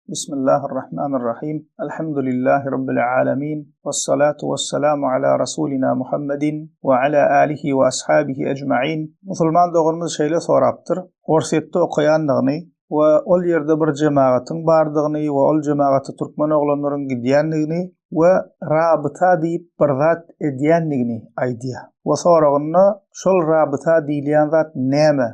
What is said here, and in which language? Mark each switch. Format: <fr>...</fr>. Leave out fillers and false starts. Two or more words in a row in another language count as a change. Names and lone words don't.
<ar>بسم الله الرحمن الرحيم. الحمد لله رب العالمين. والصلاة والسلام على رسولنا محمد وعلى آله وأصحابه أجمعين.</ar> <tk>Musulman doğrumuz şeýle sorapdyr. Gorsetde okaýandygyny we ol ýerde bir jemaatyň bardygyny we ol jemaaty türkmen oglanlaryň gidýändigini we rabyta diýip bir zat edýändigini aýdýar. We soragyna şol rabyta diýilýän zat näme?</tk>